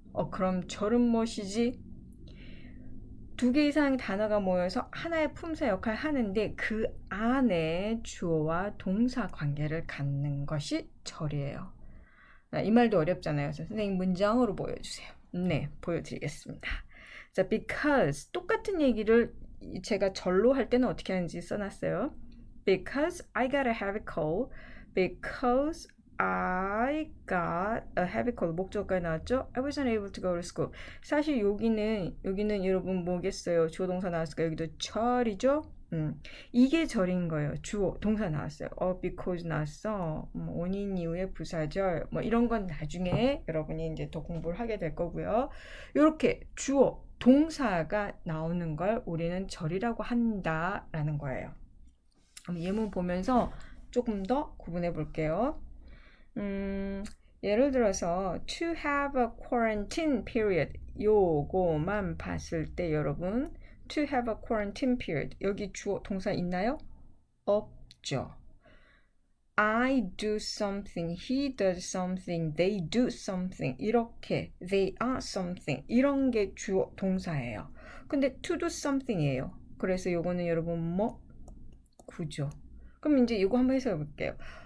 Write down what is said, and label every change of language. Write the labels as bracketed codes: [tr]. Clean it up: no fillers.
[ko] 그럼 절은 무엇이지? 두 개 이상의 단어가 모여서 하나의 품사 역할을 하는데 그 안에 주어와 동사 관계를 갖는 것이 절이에요. 이 말도 어렵잖아요. 그래서 선생님 문장으로 보여주세요. 네, 보여드리겠습니다. 자, because 똑같은 얘기를 제가 절로 할 때는 어떻게 하는지 써놨어요. [en] Because I got a heavy cold. Because I got a heavy cold. [ko] 목적어가 나왔죠? [en] I wasn't able to go to school. [ko] 사실 여기는 여러분 뭐겠어요? 주어 동사 나왔을까? 여기도 절이죠? 이게 절인 거예요. 주어, 동사 나왔어요. because 나왔어. 원인 이후에 부사절. 뭐 이런 건 나중에 여러분이 이제 더 공부를 하게 될 거고요. 이렇게 주어, 동사가 나오는 걸 우리는 절이라고 한다라는 거예요. 그럼 예문 보면서 조금 더 구분해 볼게요. 예를 들어서 [en] to have a quarantine period [ko] 요거만 봤을 때 여러분 to have a quarantine period 여기 주어 동사 있나요? 없죠. [en] I do something, he does something, they do something [ko] 이렇게 [en] they are something [ko] 이런 게 주어 동사예요. 근데 [en] to do something [ko] 이에요. 그래서 요거는 여러분 뭐? 구죠. 그럼 이제 이거 한번 해석해 볼게요.